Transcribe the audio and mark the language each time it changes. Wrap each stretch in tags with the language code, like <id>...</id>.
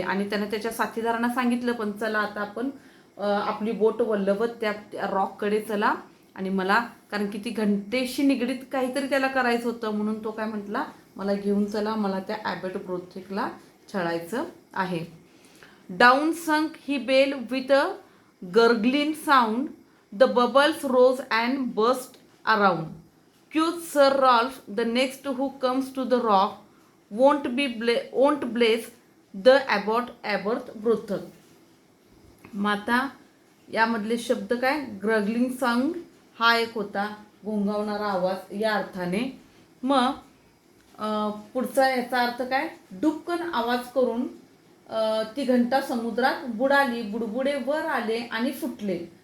<mr>आणि त्यानं त्याच्या साथीदारांना सांगितलं, पण चला आता आपण आपली बोट वल्लवत त्या रॉककडे चला, आणि मला कारण की ती घंटेशी निगडीत काहीतरी त्याला करायचं होतं, म्हणून तो काय म्हटला, मला घेऊन चला, मला त्या ॲबेरब्रोथेकला छळायचं आहे.</mr> <en>Down sunk he bell with a gurgling sound, the bubbles rose and burst around. Cues sir Ralph, the next who comes to the rock won't bless the Aberbrothok.</en> <mr>माता यामधले शब्द काय, ग्रगलिंग साऊंड हा एक होता, घोंगावणारा आवाज या अर्थाने. मग पुढचा याचा अर्थ काय, डुक्कन आवाज करून ती घंटा समुद्रात बुडाली, बुडबुडे वर आले आणि फुटले.</mr>